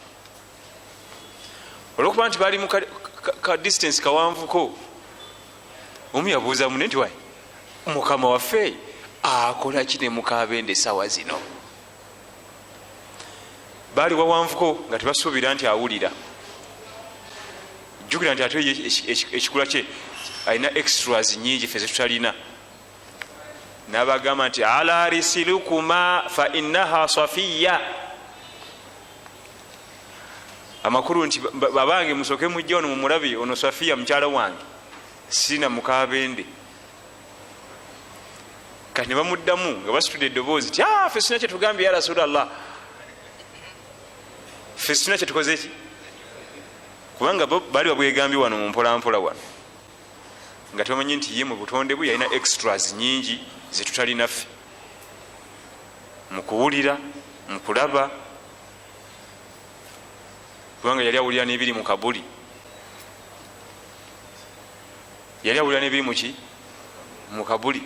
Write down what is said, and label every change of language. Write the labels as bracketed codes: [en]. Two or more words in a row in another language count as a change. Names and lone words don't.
[lg] olwokuba nti baali mu ka distance kawanvuko, omu yabuuza munne nti wayi mukama waffe akola kine mukabende sawa zino. Bali wawanvuko nga tebasuubira nti awulira. Jjukira nti ate ekikula kye alina extras nyingi ffe zetutalina. N'abagamba nti [ar] على رسلكما فإنها صفية. [lg] Amakulu nti babange musoke mujja ono mumulabi ono Safiya mukyala wange sina mukabende. Kati ne bamuddamu nga basitudde eddoboozi ti ffe sina kyetugambye [ar] يا رسول الله, [lg] ffe sina kyetukoze ki, kubanga bali babwegambye wano mumpolampola wano nga tebamanyi nti ye mu butonde bwe yalina extras nyingi zetutalina ffe mu kuwulira mu kulaba, kubanga yali awulira n'ebiri mu kabuli, yali awulira n'ebiri muki mu kabuli.